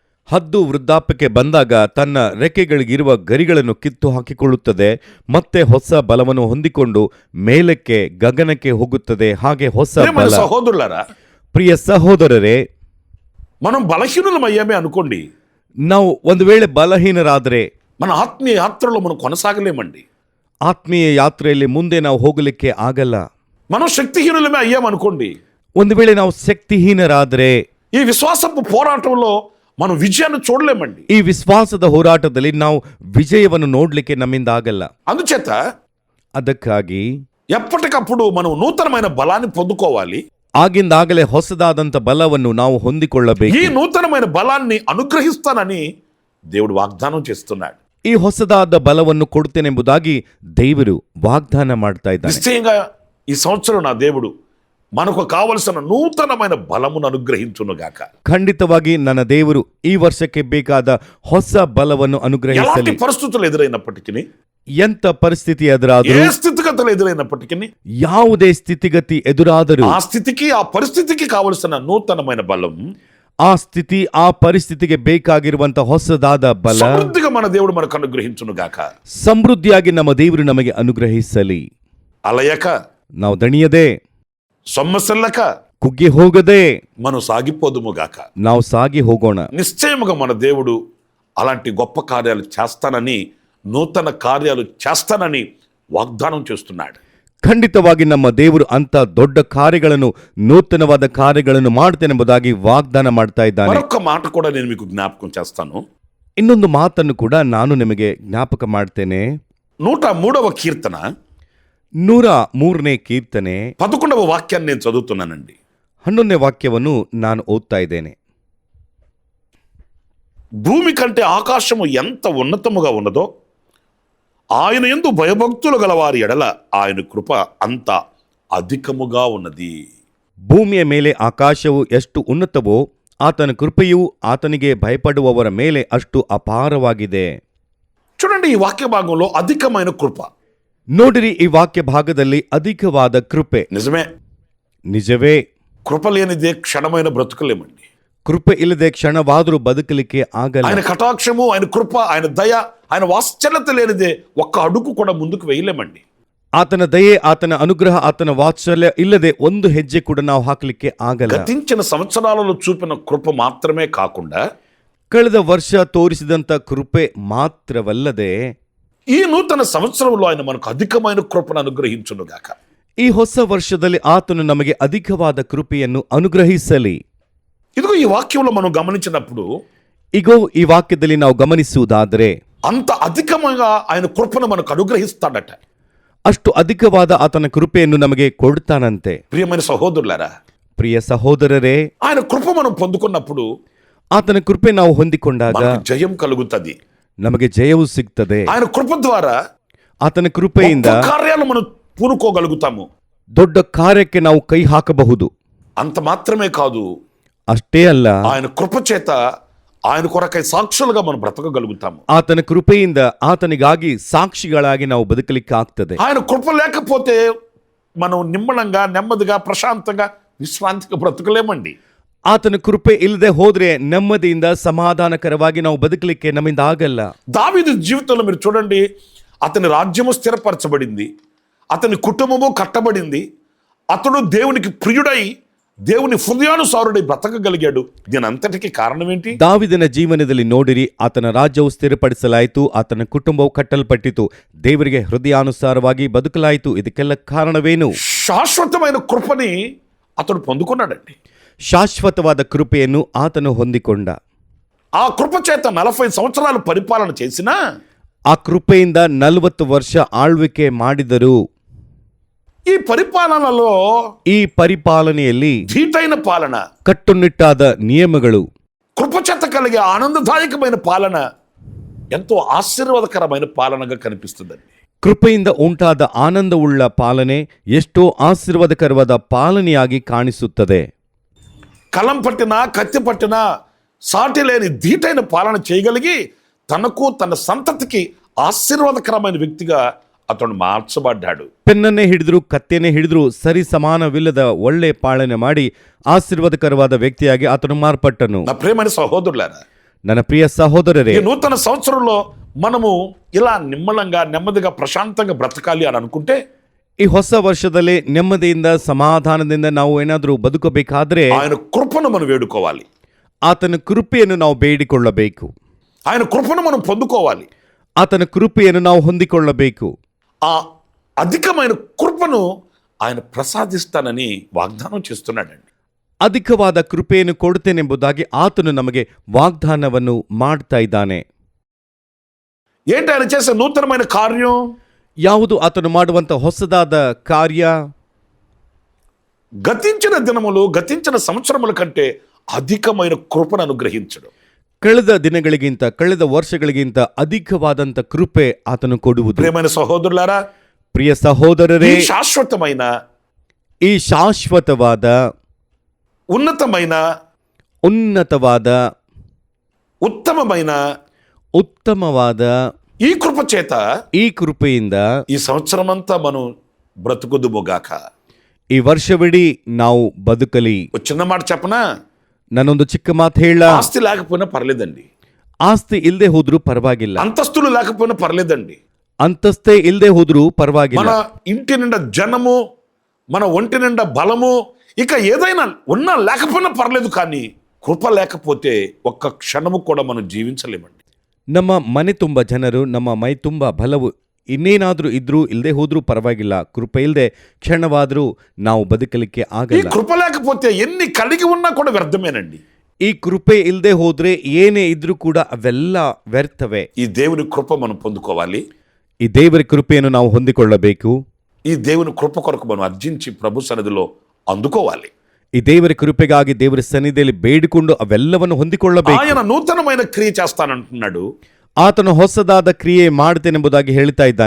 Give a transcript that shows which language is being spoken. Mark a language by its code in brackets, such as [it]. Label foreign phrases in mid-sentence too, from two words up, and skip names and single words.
[kn] ಹದ್ದು ವೃದ್ಧಾಪ್ಯಕ್ಕೆ ಬಂದಾಗ ತನ್ನ ರೆಕ್ಕೆಗಳಿಗಿರುವ ಗರಿಗಳನ್ನು ಕಿತ್ತು ಹಾಕಿಕೊಳ್ಳುತ್ತದೆ, ಮತ್ತೆ ಹೊಸ ಬಲವನ್ನು ಹೊಂದಿಕೊಂಡು ಮೇಲಕ್ಕೆ ಗಗನಕ್ಕೆ ಹೋಗುತ್ತದೆ. ಹಾಗೆ ಹೊಸ [te] ప్రియమైన [kn] ಬಲ. [te] సహోదరులారా, [kn] ಪ್ರಿಯ ಸಹೋದರರೇ, [te] మనం బలహీనులమయ్యామే అనుకోండి, [kn] ನಾವು ಒಂದು ವೇಳೆ ಬಲಹೀನರಾದರೆ [te] మన ఆత్మీయ యాత్రలో మనం కొనసాగలేమండి. [kn] ಆತ್ಮೀಯ ಯಾತ್ರೆಯಲ್ಲಿ ಮುಂದೆ ನಾವು ಹೋಗಲಿಕ್ಕೆ ಆಗಲ್ಲ. [te] మనం శక్తిహీనులమే అయ్యామనుకోండి, [kn] ಒಂದು ವೇಳೆ ನಾವು ಶಕ್ತಿಹೀನರಾದರೆ [te] ఈ విశ్వాసపు పోరాటంలో మనం విజయాన్ని చూడలేమండి. [kn] ಈ ವಿಶ್ವಾಸದ ಹೋರಾಟದಲ್ಲಿ ನಾವು ವಿಜಯವನ್ನು ನೋಡ್ಲಿಕ್ಕೆ ನಮ್ಮಿಂದ ಆಗಲ್ಲ. [te] అందుచేత [kn] ಅದಕ್ಕಾಗಿ [te] ఎప్పటికప్పుడు మనం నూతనమైన బలాన్ని పొందుకోవాలి. [kn] ಆಗಿಂದಾಗಲೇ ಹೊಸದಾದಂಥ ಬಲವನ್ನು ನಾವು ಹೊಂದಿಕೊಳ್ಳಬೇಕು. [te] ఈ నూతనమైన బలాన్ని అనుగ్రహిస్తానని దేవుడు వాగ్దానం చేస్తున్నాడు. [kn] ಈ ಹೊಸದಾದ ಬಲವನ್ನು ಕೊಡುತ್ತೇನೆಂಬುದಾಗಿ ದೇವರು ವಾಗ್ದಾನ ಮಾಡ್ತಾ ಇದ್ದಾನೆ. [te] నిశ్చయంగా ఈ సంవత్సరం నా దేవుడు మనకు కావలసిన నూతనమైన బలమును అనుగ్రహించునుగాక. [kn] ಖಂಡಿತವಾಗಿ ನನ್ನ ದೇವರು ಈ ವರ್ಷಕ್ಕೆ ಬೇಕಾದ ಹೊಸ ಬಲವನ್ನು [te] ఎలాంటి [kn] ಅನುಗ್ರಹಿಸಲಿ. [te] పరిస్థితులు ఎదురైనప్పటికీ, [kn] ಎಂತ ಪರಿಸ್ಥಿತಿ ಎದುರಾದರೂ, [te] ఏ స్థితిగతులు ఎదురైనప్పటికీ, [kn] ಯಾವುದೇ ಸ್ಥಿತಿಗತಿ ಎದುರಾದರೂ, [te] ఆ స్థితికి ఆ పరిస్థితికి కావలసిన నూతనమైన బలం [kn] ಆ ಸ್ಥಿತಿ ಆ ಪರಿಸ್ಥಿತಿಗೆ ಬೇಕಾಗಿರುವಂತ ಹೊಸದಾದ ಬಲ [te] సమృద్ధిగా మన దేవుడు మనకు అనుగ్రహించునుగాక. [kn] ಸಮೃದ್ಧಿಯಾಗಿ ನಮ್ಮ ದೇವರು ನಮಗೆ ಅನುಗ್ರಹಿಸಲಿ. [te] అలయక, [kn] ನಾವು ದಣಿಯದೆ, [te] సొమ్మసిల్లక [kn] ಕುಗ್ಗಿ ಹೋಗದೆ [te] మనం సాగిపోదుముగాక. [kn] ನಾವು ಸಾಗಿ ಹೋಗೋಣ. [te] నిశ్చయముగా మన దేవుడు అలాంటి గొప్ప కార్యాలు చేస్తానని, నూతన కార్యాలు చేస్తానని వాగ్దానం చేస్తున్నాడు. [kn] ಖಂಡಿತವಾಗಿ ನಮ್ಮ ದೇವರು ಅಂತ ದೊಡ್ಡ ಕಾರ್ಯಗಳನ್ನು, ನೂತನವಾದ ಕಾರ್ಯಗಳನ್ನು ಮಾಡ್ತೇನೆಂಬುದಾಗಿ ವಾಗ್ದಾನ ಮಾಡ್ತಾ ಇದ್ದಾನೆ. [te] మరొక మాట కూడా నేను మీకు జ్ఞాపకం చేస్తాను. [kn] ಇನ್ನೊಂದು ಮಾತನ್ನು ಕೂಡ ನಾನು ನಿಮಗೆ ಜ್ಞಾಪಕ ಮಾಡ್ತೇನೆ. [te] 103వ కీర్తన [kn] 103ನೇ ಕೀರ್ತನೆ [te] 11వ వాక్యాన్ని నేను చదువుతున్నానండి. [kn] 11ನೇ వాక్ಯವನ್ನು ನಾನು ಓದ್ತಾ ಇದ್ದೇನೆ. [te] భూమి కంటే ఆకాశము ఎంత ఉన్నతముగా ఉన్నదో, ఆయన యందు భయభక్తులు గలవారి ఎడల ఆయన కృప అంత అధికముగా ఉన్నది. [kn] ಭೂಮಿಯ ಮೇಲೆ ಆಕಾಶವು ಎಷ್ಟು ಉನ್ನತವೋ ಆತನ ಕೃಪೆಯು ಆತನಿಗೆ ಭಯಪಡುವವರ ಮೇಲೆ ಅಷ್ಟು ಅಪಾರವಾಗಿದೆ. [te] చూడండి, ఈ వాక్య భాగంలో అధికమైన కృప. [kn] ನೋಡಿರಿ, ಈ ವಾಕ್ಯ ಭಾಗದಲ್ಲಿ ಅಧಿಕವಾದ ಕೃಪೆ. [te] నిజమే, [kn] ನಿಜವೇ. [te] కృప లేనిదే క్షణమైన బ్రతుకులేమండి. [kn] ಕೃಪೆ ಇಲ್ಲದೆ ಕ್ಷಣವಾದರೂ ಬದುಕಲಿಕ್ಕೆ ಆಗಲ್ಲ. [te] ఆయన కటాక్షము, ఆయన కృప, ఆయన దయ, ఆయన వాత్సల్యత లేనిదే ఒక్క అడుగు కూడా ముందుకు వేయలేమండి. [kn] ಆತನ ದಯೆ, ಆತನ ಅನುಗ್ರಹ, ಆತನ ವಾತ್ಸಲ್ಯ ಇಲ್ಲದೆ ಒಂದು ಹೆಜ್ಜೆ ಕೂಡ ನಾವು ಹಾಕಲಿಕ್ಕೆ ಆಗಲ್ಲ. [te] గతించిన సంవత్సరాలలో చూపిన కృప మాత్రమే కాకుండా, [kn] ಕಳೆದ ವರ್ಷ ತೋರಿಸಿದಂತ ಕೃಪೆ ಮಾತ್ರವಲ್ಲದೆ [te] ఈ నూతన సంవత్సరంలో ఆయన మనకు అధికమైన కృపను అనుగ్రహించునుగాక. [kn] ಈ ಹೊಸ ವರ್ಷದಲ್ಲಿ ಆತನು ನಮಗೆ ಅಧಿಕವಾದ ಕೃಪೆಯನ್ನು ಅನುಗ್ರಹಿಸಲಿ. [te] ఇదిగో ఈ వాక్యంలో మనం గమనించినప్పుడు, [kn] ಈಗೋ ಈ ವಾಕ್ಯದಲ್ಲಿ ನಾವು ಗಮನಿಸುವುದಾದರೆ [te] అంత అధికముగా ఆయన కృపను మనకు అనుగ్రహిస్తాడట. [kn] ಅಷ್ಟು ಅಧಿಕವಾದ ಆತನ ಕೃಪೆಯನ್ನು ನಮಗೆ ಕೊಡ್ತಾನಂತೆ. [te] ప్రియమైన సహోదరులారా, [kn] ಪ್ರಿಯ ಸಹೋದರರೇ, [te] ఆయన కృప మనం పొందుకున్నప్పుడు [kn] ಆತನ ಕೃಪೆ ನಾವು ಹೊಂದಿಕೊಂಡಾಗ [te] మనకు జయం కలుగుతుంది. [kn] ನಮಗೆ ಜಯವು ಸಿಗ್ತದೆ. [te] ఆయన కృప ద్వారా [kn] ಆತನ ಕೃಪೆಯಿಂದ [te] గొప్ప కార్యాలు మనం పూనుకోగలుగుతాము. [kn] ದೊಡ್ಡ ಕಾರ್ಯಕ್ಕೆ ನಾವು ಕೈ ಹಾಕಬಹುದು. [te] అంత మాత్రమే కాదు, [kn] ಅಷ್ಟೇ ಅಲ್ಲ, [te] ఆయన కృప చేత ఆయన కొరకై సాక్షులుగా మనం బ్రతకగలుగుతాము. [kn] ಆತನ ಕೃಪೆಯಿಂದ ಆತನಿಗಾಗಿ ಸಾಕ್ಷಿಗಳಾಗಿ ನಾವು ಬದುಕಲಿಕ್ಕೆ ಆಗ್ತದೆ. [te] ఆయన కృప లేకపోతే మనం నిమ్మలంగా, నెమ్మదిగా, ప్రశాంతంగా, విశ్రాంతిగా బ్రతకలేమండి. [kn] ಆತನ ಕೃಪೆ ಇಲ್ಲದೆ ಹೋದ್ರೆ ನೆಮ್ಮದಿಯಿಂದ ಸಮಾಧಾನಕರವಾಗಿ ನಾವು ಬದುಕಲಿಕ್ಕೆ ನಮ್ಮಿಂದ ಆಗಲ್ಲ. [te] దావీదు జీవితంలో మీరు చూడండి, అతని రాజ్యము స్థిరపరచబడింది, అతని కుటుంబము కట్టబడింది, అతడు దేవునికి ప్రియుడై, దేవుని హృదయానుసారుడై బ్రతకగలిగాడు. దీని అంతటికి కారణం ఏంటి? [kn] ದಾವಿದನ ಜೀವನದಲ್ಲಿ ನೋಡಿರಿ, ಆತನ ರಾಜ್ಯವು ಸ್ಥಿರಪಡಿಸಲಾಯಿತು, ಆತನ ಕುಟುಂಬವು ಕಟ್ಟಲ್ಪಟ್ಟಿತು, ದೇವರಿಗೆ ಹೃದಯಾನುಸಾರವಾಗಿ ಬದುಕಲಾಯಿತು. ಇದಕ್ಕೆಲ್ಲ ಕಾರಣವೇನು? [te] శాశ్వతమైన కృపని అతడు పొందుకున్నాడండి. [kn] ಶಾಶ್ವತವಾದ ಕೃಪೆಯನ್ನು ಆತನು ಹೊಂದಿಕೊಂಡ. [te] ఆ కృప చేత 40 సంవత్సరాలు పరిపాలన చేసినా, [kn] ಆ ಕೃಪೆಯಿಂದ 40 ವರ್ಷ ಆಳ್ವಿಕೆ ಮಾಡಿದರು. [te] ఈ పరిపాలనలో [kn] ಈ ಪರಿಪಾಲನೆಯಲ್ಲಿ [te] ధీటైన పాలన, [kn] ಕಟ್ಟುನಿಟ್ಟಾದ ನಿಯಮಗಳು, [te] కృపచేత కలిగే ఆనందదాయకమైన పాలన ఎంతో ఆశీర్వాదకరమైన పాలనగా కనిపిస్తుందండి. [kn] ಕೃಪೆಯಿಂದ ಉಂಟಾದ ಆನಂದವುಳ್ಳ ಪಾಲನೆ ಎಷ್ಟೋ ಆಶೀರ್ವಾದಕರವಾದ ಪಾಲನೆಯಾಗಿ ಕಾಣಿಸುತ್ತದೆ. [te] కలం పట్టినా, కత్తి పట్టినా సాటి లేని ధీటైన పాలన చేయగలిగి తనకు, తన సంతతికి ఆశీర్వాదకరమైన వ్యక్తిగా అతడు మార్చబడ్డాడు. [kn] ಪೆನ್ನನ್ನೇ ಹಿಡಿದ್ರು, ಕತ್ತೇನೆ ಹಿಡಿದ್ರು, ಸರಿ ಸಮಾನವಿಲ್ಲದ ಒಳ್ಳೆ ಪಾಲನೆ ಮಾಡಿ ಆಶೀರ್ವಾದಕರವಾದ ವ್ಯಕ್ತಿಯಾಗಿ ಆತನು ಮಾರ್ಪಟ್ಟನು. [te] నా ప్రియమైన సహోదరులారా, [kn] ನನ್ನ ಪ್ರಿಯ ಸಹೋದರರೇ, [te] ఈ నూతన సంవత్సరంలో మనము ఇలా నిమ్మలంగా నెమ్మదిగా ప్రశాంతంగా బ్రతకాలి అని అనుకుంటే [kn] ಈ ಹೊಸ ವರ್ಷದಲ್ಲಿ ನೆಮ್ಮದಿಯಿಂದ ಸಮಾಧಾನದಿಂದ ನಾವು ಏನಾದರೂ ಬದುಕಬೇಕಾದ್ರೆ [te] ఆయన కృపను మనం వేడుకోవాలి. [kn] ಆತನ ಕೃಪೆಯನ್ನು ನಾವು ಬೇಡಿಕೊಳ್ಳಬೇಕು. [te] ఆయన కృపను మనం పొందుకోవాలి. [kn] ಆತನ ಕೃಪೆಯನ್ನು ನಾವು ಹೊಂದಿಕೊಳ್ಳಬೇಕು. [te] ఆ అధికమైన కృపను ఆయన ప్రసాదిస్తానని వాగ్దానం చేస్తున్నాడండి. [kn] ಅಧಿಕವಾದ ಕೃಪೆಯನ್ನು ಕೊಡುತ್ತೇನೆಂಬುದಾಗಿ ಆತನು ನಮಗೆ ವಾಗ್ದಾನವನ್ನು ಮಾಡ್ತಾ ಇದ್ದಾನೆ. [te] ఏంటి ఆయన చేసే నూతనమైన కార్యం? [kn] ಯಾವುದು ಆತನು ಮಾಡುವಂತ ಹೊಸದಾದ ಕಾರ್ಯ? [te] గతించిన దినములు గతించిన సంవత్సరముల కంటే అధికమైన కృపను అనుగ్రహించడం. [kn] ಕಳೆದ ದಿನಗಳಿಗಿಂತ ಕಳೆದ ವರ್ಷಗಳಿಗಿಂತ ಅಧಿಕವಾದಂತ ಕೃಪೆ ಆತನು ಕೊಡುವುದು. [te] ప్రియమైన సహోదరులారా, [kn] ಪ್ರಿಯ ಸಹೋದರರೇ, [te] ఈ శాశ్వతమైన [kn] ಈ ಶಾಶ್ವತವಾದ [te] ఉన్నతమైన [kn] ಉನ್ನತವಾದ [te] ఉత్తమమైన ఈ కృప చేత [kn] ಈ ಕೃಪೆಯಿಂದ [te] ఈ సంవత్సరమంతా మనం బ్రతుకుదుముగాక. [kn] ಈ ವರ್ಷವಿಡೀ ನಾವು ಬದುಕಲಿ. [te] ఒక చిన్న మాట చెప్పనా? [kn] ನಾನೊಂದು ಚಿಕ್ಕ ಮಾತು ಹೇಳ. [te] ఆస్తి లేకపోయినా పర్లేదండి, [kn] ಆಸ್ತಿ ಇಲ್ಲದೆ ಹೋದ್ರೂ ಪರವಾಗಿಲ್ಲ, [te] అంతస్తులు లేకపోయినా పర్లేదండి, [kn] ಅಂತಸ್ತೇ ಇಲ್ಲದೆ ಹೋದ್ರೂ ಪರವಾಗಿಲ್ಲ, [te] మన ఇంటి నిండా జనము, మన ఒంటి నిండా బలము, ఇక ఏదైనా ఉన్నా లేకపోయినా పర్లేదు, కానీ కృప లేకపోతే ఒక్క క్షణము కూడా మనం జీవించలేమండి. [kn] ನಮ್ಮ ಮನೆ ತುಂಬ ಜನರು, ನಮ್ಮ ಮೈ ತುಂಬ ಬಲವು ಇನ್ನೇನಾದ್ರೂ ಇದ್ರೂ ಇಲ್ಲದೆ ಹೋದ್ರೂ ಪರವಾಗಿಲ್ಲ, ಕೃಪೆ ಇಲ್ಲದೆ ಕ್ಷಣವಾದ್ರೂ ನಾವು ಬದುಕಲಿಕ್ಕೆ [te] ఈ [kn] ಆಗಲ್ಲ. [te] కృప లేకపోతే ఎన్ని కలిగి ఉన్నా కూడా వ్యర్థమేనండి. [kn] ಈ ಕೃಪೆ ಇಲ್ಲದೆ ಹೋದ್ರೆ ಏನೇ ಇದ್ರೂ ಕೂಡ ಅವೆಲ್ಲ ವ್ಯರ್ಥವೇ. [te] ఈ దేవుని కృప మనం పొందుకోవాలి. [kn] ಈ ದೇವರ ಕೃಪೆಯನ್ನು ನಾವು ಹೊಂದಿಕೊಳ್ಳಬೇಕು. [te] ఈ దేవుని కృప కొరకు మనం అర్జించి ప్రభు సన్నిధిలో అందుకోవాలి. [kn] ಈ ದೇವರ ಕೃಪೆಗಾಗಿ ದೇವರ ಸನ್ನಿಧಿಯಲ್ಲಿ ಬೇಡಿಕೊಂಡು ಅವೆಲ್ಲವನ್ನು ಹೊಂದಿಕೊಳ್ಳಬೇಕು. [te] ఆయన నూతనమైన క్రియ చేస్తానంటున్నాడు. [kn] ಆತನು ಹೊಸದಾದ ಕ್ರಿಯೆ ಮಾಡ್ತೇನೆಂಬುದಾಗಿ ಹೇಳ್ತಾ ಇದ್ದಾನೆ.